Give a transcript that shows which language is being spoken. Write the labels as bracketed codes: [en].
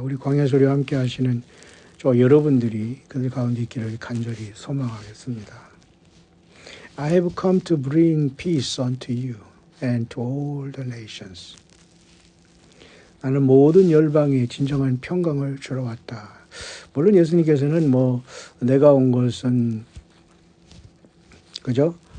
[ko] 우리 광야소리와 함께 하시는 저 여러분들이 그들 가운데 있기를 간절히 소망하겠습니다. [en] I have come to bring peace unto you and to all the nations. [ko] 나는 모든 열방에 진정한 평강을 주러 왔다. 물론 예수님께서는 내가 온 것은 그죠?